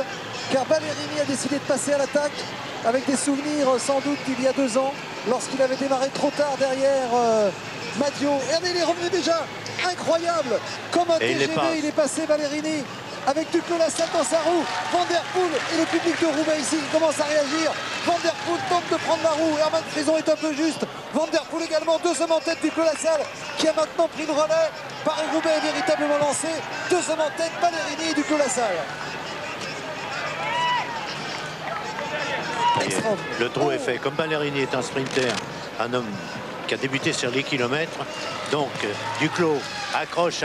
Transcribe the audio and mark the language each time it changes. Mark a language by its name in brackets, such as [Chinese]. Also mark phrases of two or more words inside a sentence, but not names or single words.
[French] Car Ballerini a décidé de passer à l'attaque avec des souvenirs sans doute d'il y a 2 ans. Lorsqu'il avait démarré trop tard derrière Madio, regardez, il est revenu déjà. Incroyable. Comme un TGV, il est passé Ballerini. Avec Duclos-Lassalle dans sa roue, Van der Poel et le public de Roubaix ici commence à réagir. Van der Poel tente de prendre la roue, Herman Frison est un peu juste. Van der Poel également, deuxième en tête, Duclos-Lassalle qui a maintenant pris le relais. Paris-Roubaix est véritablement lancé, deuxième en tête, Ballerini et Duclos-Lassalle. Le trou est fait. Comme Ballerini est un sprinter, un homme qui a débuté sur les kilomètres, donc Duclos accroche.